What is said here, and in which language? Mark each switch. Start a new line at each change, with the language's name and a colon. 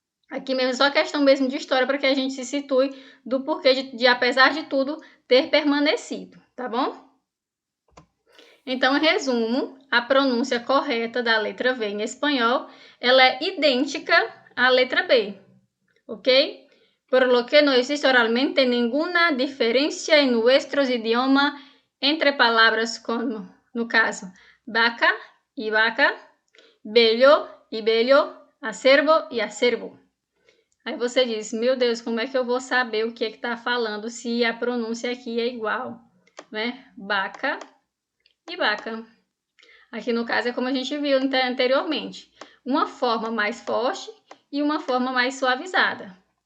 Portuguese: Aqui mesmo só questão mesmo de história para que a gente se situe do porquê de apesar de tudo, ter permanecido, tá bom? Então, em resumo, a pronúncia correta da letra V em espanhol, ela é idêntica à letra B, ok?
Spanish: Por lo que no existe realmente ninguna diferencia en nuestros idiomas entre palabras como,
Portuguese: no caso,
Spanish: vaca y vaca, bello y bello, acervo y acervo.
Portuguese: Aí você diz, meu Deus, como é que eu vou saber o que está falando se a pronúncia aqui é igual, né? Vaca e vaca. Aqui no caso é como a gente viu anteriormente, uma forma mais forte e uma forma mais suavizada.